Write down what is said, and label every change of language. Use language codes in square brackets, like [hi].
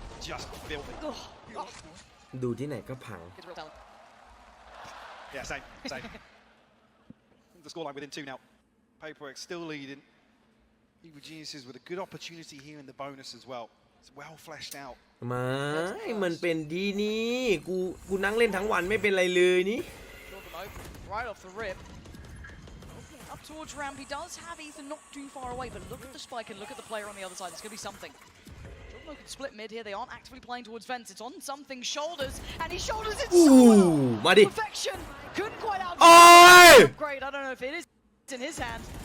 [en] Just filthy. [th] ดูที่ไหนก็พัง [en] Yeah, same. The scoreline within 2 now. PRX still leading. Evil Geniuses with a good opportunity here in the bonus as well. It's well fleshed out. [th] มันเป็นดีนี่กูนั่งเล่นทั้งวันไม่เป็นไรเลยนี่ [en] Right off the rip. Up towards ramp, he does have Ethan not too far away, but look at the spike and look at the player on the other side. There's going to be something. Jordan can split mid here. They aren't actively playing towards fence. It's on something's shoulders, and he shoulders it so well. Perfection. Couldn't quite out. Great. I don't know if it is in his hand.